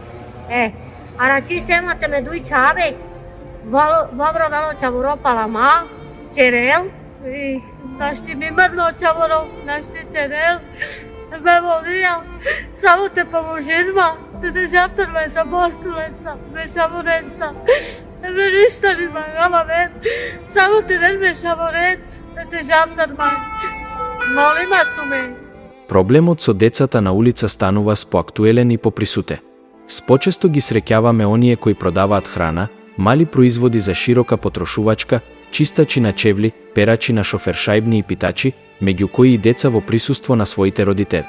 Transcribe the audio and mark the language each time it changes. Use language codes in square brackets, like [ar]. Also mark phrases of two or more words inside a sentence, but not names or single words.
[rom] Araci semate me dui čave, vobro velo čavuro palama, čerel, i našti mi mrno čavuro, našti čerel, me volija, samo te pomožinma, te ne žaptar me sa postulenca, me šamorenca, me ništa nima gama ven, samo te ne me šamoren, te žaptar me, molima tu me. [mk] Проблемот со децата на улица станува споактуелен и поприсутен. Спочесто ги среќаваме оние кои продаваат храна, мали производи за широка потрошувачка, чистачи на чевли, перачи на шофершајбни и питачи, меѓу кои и деца во присуство на своите родители.